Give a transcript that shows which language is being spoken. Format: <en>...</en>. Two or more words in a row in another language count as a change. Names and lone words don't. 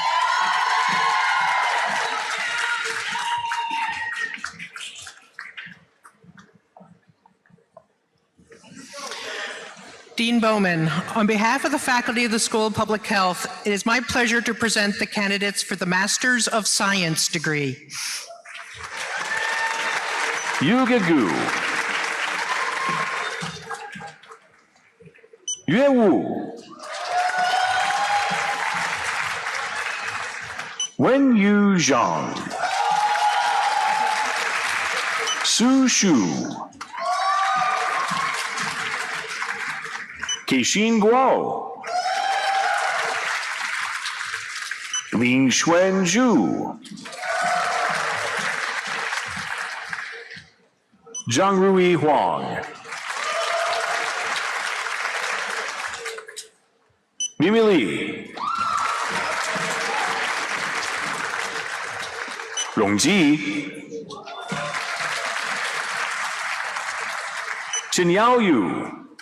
<en>Dean Bowman, on behalf of the faculty of the School of Public Health, it is my pleasure to present the candidates for the Masters of Science degree. Yuga Gu. Yue Wu. Wen Yu Zhang. Su Shu. Keishin Guo. Lin Xuan Zhu. Zhang Rui Huang. Mimi Li. Rong Ji. Chen Yao Yu.</en>